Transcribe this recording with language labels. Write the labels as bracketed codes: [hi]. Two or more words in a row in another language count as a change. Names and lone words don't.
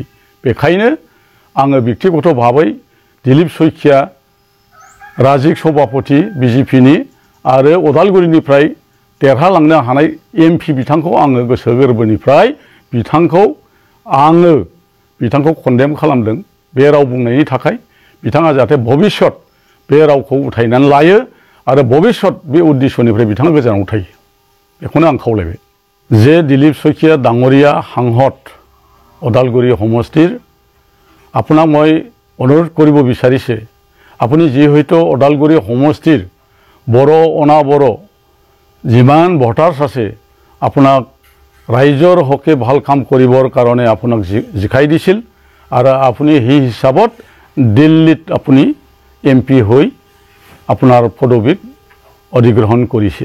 [brx] बेखायनो आङो बेक्तिगत भाबै दिलीप शइकिया राजिक सभापति बिजेपिनि आरो उदालगुरिनिफ्राय देरहालांनो हानाय एमपि बिथांखौ आङो गोसो गोरबोनिफ्राय बिथांखौ कन्डेम खालामदों बे राव बुंनायनि थाखाय। बिथाङा जाहाथे भबिष्यत बे रावखौ उथायनानै लायो आरो भबिष्यत बे उद्देश्यनिफ्राय बिथाङा गोजानाव थायो बेखौनो आं खावलायबाय। [as] जे दिलीप शइकिया डाঙरिया সাংসদ ওদালগুৰি সমষ্টিৰ আপোনাক মই অনুৰোধ কৰিব বিচাৰিছে আপুনি যিহেতু ওদালগুৰি সমষ্টিৰ বড় অনাবড় যিমান ভোটাৰ্ছ আছে আপোনাক ৰাইজৰ হকে ভাল কাম কৰিবৰ কাৰণে আপোনাক জিকাই দিছিল আৰু আপুনি সেই হিচাপত দিল্লীত আপুনি এমপি হৈ আপোনাৰ পদবীত অধিগ্ৰহণ কৰিছে।